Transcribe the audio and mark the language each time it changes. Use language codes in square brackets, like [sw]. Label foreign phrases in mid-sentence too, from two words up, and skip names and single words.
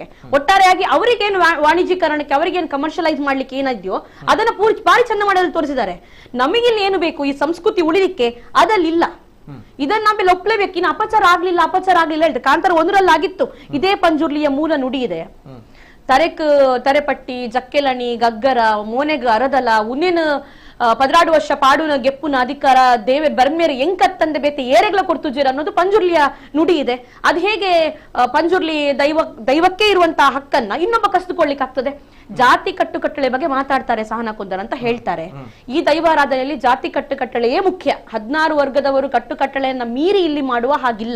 [kn] ಒಟ್ಟಾರೆಯಾಗಿ ಅವರಿಗೇನು ವಾಣಿಜ್ಯೀಕರಣಕ್ಕೆ, ಅವರಿಗೇನು ಕಮರ್ಷಿಯಲೈಸ್ ಮಾಡ್ಲಿಕ್ಕೆ ಏನಿದೆಯೋ ಅದನ್ನ ಭಾರಿ ಚೆನ್ನ ಮಾಡೋದು ತೋರಿಸಿದ್ದಾರೆ. ನಮಗಿಲ್ಲಿ ಏನು ಬೇಕು? ಈ ಸಂಸ್ಕೃತಿ ಉಳಿಲಿಕ್ಕೆ ಅದಲ್ಲಿಲ್ಲ. ಇದನ್ನ ನಾವೆಲ್ಲ ಒಪ್ಲೇಬೇಕು. ಇನ್ನು ಅಪಚಾರ ಆಗ್ಲಿಲ್ಲ ಹೇಳ್ತಾರೆ. ಕಾಂತಾರ 1ರಲ್ಲಿ ಆಗಿತ್ತು. ಇದೇ ಪಂಜುರ್ಲಿಯ ಮೂಲ ನುಡಿ ಇದೆ. [tcy] ತರೆಪಟ್ಟಿ, ಜಕ್ಕೆಲಣಿ, ಗಗ್ಗರ, ಮೋನೆಗ, ಅರದಲ, ಉನ್ನೇನು 14 ವರ್ಷ ಪಾಡುನ ಗೆಪ್ಪುನ ಅಧಿಕಾರ ದೇವೆ ಬರ್ಮೇರೆ ಎಂಕತ್ತಂದೆ ಬೇತೆ ಏರೆಗ್ಲ ಕೊಡ್ತುಜೀರ [kn] ಅನ್ನೋದು ಪಂಜುರ್ಲಿಯ ನುಡಿ ಇದೆ. ಅದು ಹೇಗೆ ಪಂಜುರ್ಲಿ ದೈವಕ್ಕೆ ಇರುವಂತಹ ಹಕ್ಕನ್ನ ಇನ್ನೊಬ್ಬ ಕಸಿದುಕೊಳ್ಳಿಕ್ಕೆ ಆಗ್ತದೆ? ಜಾತಿ ಕಟ್ಟುಕಟ್ಟಳೆ ಬಗ್ಗೆ ಮಾತಾಡ್ತಾರೆ ಸಹನಾ ಕುಂದರ್ ಅಂತ ಹೇಳ್ತಾರೆ. ಈ ದೈವಾರಾಧನೆಯಲ್ಲಿ ಜಾತಿ ಕಟ್ಟುಕಟ್ಟಳೆಯೇ ಮುಖ್ಯ. 16 ವರ್ಗದವರು ಕಟ್ಟುಕಟ್ಟಳೆಯನ್ನ ಮೀರಿ ಇಲ್ಲಿ ಮಾಡುವ ಹಾಗಿಲ್ಲ.